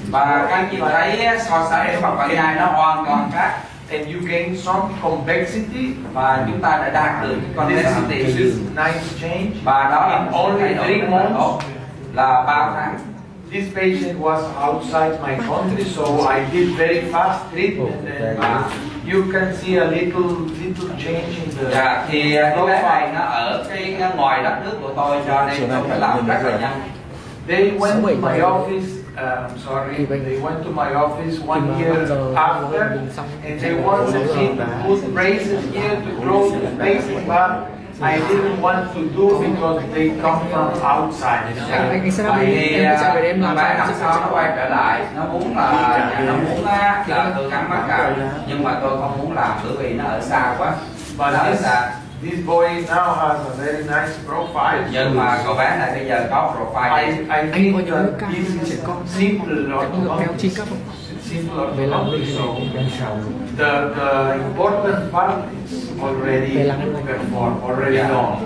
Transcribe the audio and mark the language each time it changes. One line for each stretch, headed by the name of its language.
Vietnamese: Và các chị thấy so sánh với mặt phẳng nhai nó hoàn toàn khác.
English: And you gain some convexity.
Vietnamese: Và chúng ta đã đạt được convexity.
English: This is nice change.
Vietnamese: Và đó là
English: in only 3 months.
Vietnamese: Là 3 tháng.
English: This patient was outside my country, so I did very fast treatment, and you can see a little change in the.
Vietnamese: Dạ, thì cái bé này nó ở cái ngoài đất nước của tôi, cho nên tôi phải làm rất là nhanh.
English: They went to my office. They went to my office 1 year after, and they wanted me to put braces here to grow the spacing, but I didn't want to do because they come from outside.
Vietnamese: Thì bé năm sau nó quay trở lại, nó muốn là tôi gắn mắt cào, nhưng mà tôi không muốn làm bởi vì nó ở xa quá.
English: But this boy now has a very nice profile.
Vietnamese: Nhưng mà cậu bé này bây giờ có profile.
English: I think that this is simple orthodontics. So the important part is already performed, already done.